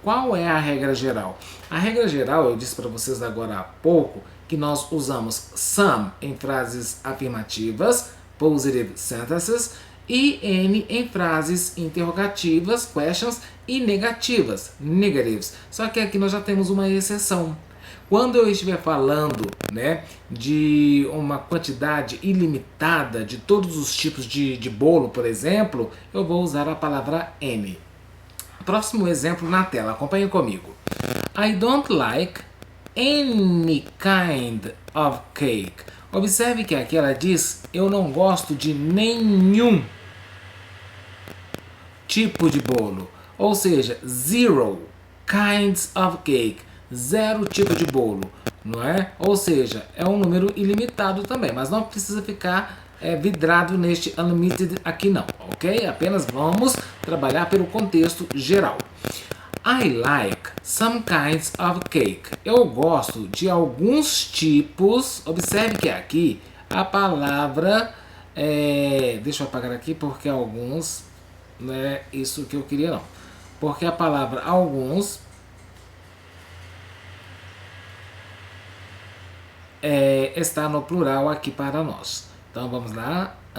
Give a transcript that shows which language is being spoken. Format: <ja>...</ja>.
<pt>Qual é a regra geral? A regra geral, eu disse para vocês agora há pouco, que nós usamos some em frases afirmativas, positive sentences, e any em frases interrogativas, questions, e negativas, negatives. Só que aqui nós já temos uma exceção. Quando eu estiver falando, né, de uma quantidade ilimitada de todos os tipos de bolo, por exemplo, eu vou usar a palavra any. Próximo exemplo na tela, acompanhe comigo.</pt> <en>I don't like any kind of cake.</en> <pt>Observe que aqui ela diz, eu não gosto de nenhum tipo de bolo.</pt> <en>Ou seja, zero kinds of cake.</en> <pt>Zero tipo de bolo, não é? Ou seja, é um número ilimitado também, mas não precisa ficar vidrado neste unlimited aqui não, ok? Apenas vamos trabalhar pelo contexto geral.</pt> <en>I like some kinds of cake.</en> <pt>Eu gosto de alguns tipos. Observe que aqui a palavra deixa eu apagar aqui porque alguns não é isso que eu queria não. Porque a palavra alguns está no plural aqui para nós. Então vamos lá.</pt>